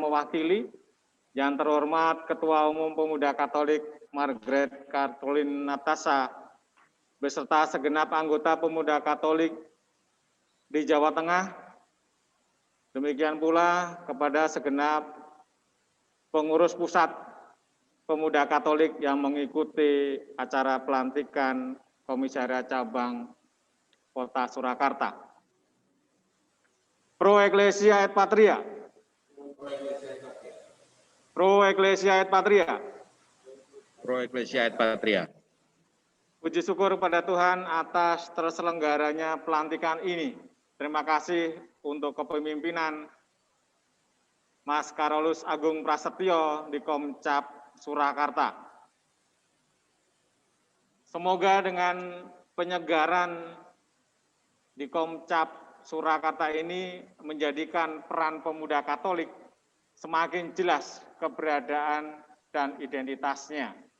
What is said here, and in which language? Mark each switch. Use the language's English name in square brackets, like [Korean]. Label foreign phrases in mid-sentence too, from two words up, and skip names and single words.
[Indonesian] mewakili, yang terhormat Ketua Umum Pemuda Katolik Margaret Caroline Natasha, beserta segenap anggota Pemuda Katolik di Jawa Tengah, demikian pula kepada segenap pengurus pusat Pemuda Katolik yang mengikuti acara pelantikan Komisariat Cabang Kota Surakarta. [Latin] Pro Ecclesia et Patria. Pro Ecclesia et Patria. Pro Ecclesia et Patria. [Indonesian] Puji syukur pada Tuhan atas terselenggaranya pelantikan ini. Terima kasih untuk kepemimpinan Mas Karolus Agung Prasetyo di Komcap Surakarta. Semoga dengan penyegaran di Komcap Surakarta ini menjadikan peran pemuda Katolik semakin jelas keberadaan dan identitasnya.